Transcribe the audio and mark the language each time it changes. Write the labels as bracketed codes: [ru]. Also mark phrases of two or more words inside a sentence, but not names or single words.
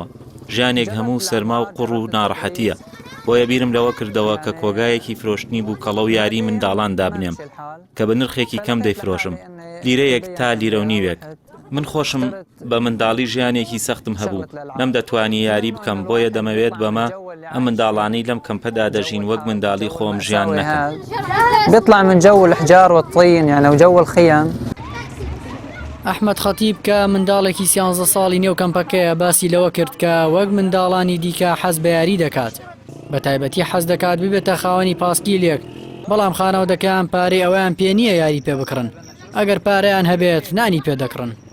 [ckb] ژیانێک هەموو سەرما و قوڕ و ناڕەحەتیە. بۆیە بیرم لەوە کردەوە کە کۆگایەکی فرۆشتنی بوو کەڵە و یاری منداڵان دابنێم کە بە نرخێکی کەم دەیفرۆشم لیرەیەک تا لیرە و نیوێک. من خۆشم بە منداڵی ژیانێکی سەختم هەبوو نەم دەتوانی یاری بکەم بۆیە دەمەوێت بەمە ئەم منداڵانەی لەم کەمپەدا دەژین وەک منداڵی خۆم ژیان نەکەم. [ar] بيطلع من جو الحجار والطين يعني وجو الخيام. [ckb] ئەحمەد خەتیب کە منداڵێکی 13 ساڵی نێو کەمپەکەیە باسی لەوە کرد کە وەک منداڵانی دیکە حەز بە یاری دەکات بە تایبەتی حەز دەکات ببێتە خاوەنی پاسکیلێک بەڵام خانەوەدەکەیان پارەی ئەویان پێ نییە یاری پێ بکڕن ئەگەر پارەیان هەبێت نانی پێ دەکڕن.